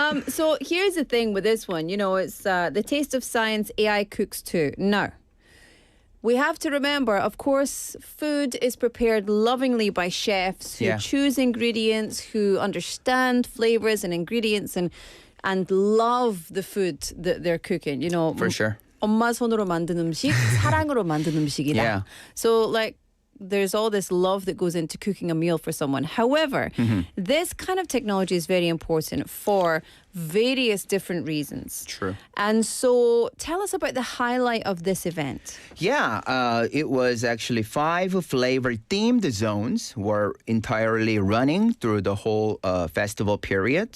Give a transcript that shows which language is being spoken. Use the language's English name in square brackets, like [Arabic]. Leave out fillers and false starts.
[English] So here's the thing with this one. You know, it's the taste of science, AI cooks too. Now, we have to remember, of course, food is prepared lovingly by chefs who choose ingredients, who understand flavors and ingredients and and love the food that they're cooking. You know, For sure. [Korean] 엄마 손으로 만든 음식, 사랑으로 만든 음식이다. [English] Yeah. So like there's all this love that goes into cooking a meal for someone. However, this kind of technology is very important for various different reasons. True. And so tell us about the highlight of this event. Yeah, it was actually 5 flavor-themed zones were entirely running through the whole festival period.